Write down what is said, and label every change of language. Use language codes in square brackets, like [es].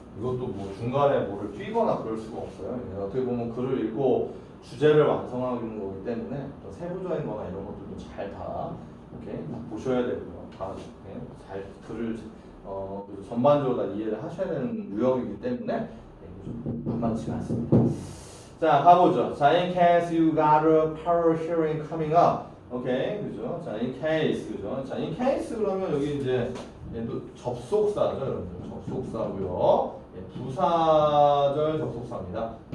[ko] 이것도 뭐 중간에 뭐를 뛰거나 그럴 수가 없어요. 어떻게 보면 글을 읽고 주제를 완성하는 거기 때문에 또 세부적인 거나 이런 것들도 잘 다 이렇게 보셔야 되고요. 다 잘 글을 전반적으로 다 이해를 하셔야 되는 유형이기 때문에 좀 만만치가 않습니다. 자, 가보죠. 자, [en] in case you got a power hearing coming up. [ko] 오케이, 그죠? 자, [en] in case, [ko] 그죠? 자, [en] in case [ko] 그러면 여기 이제 얘도 접속사죠, 여러분들. 접속사고요. 부사절 접속사입니다.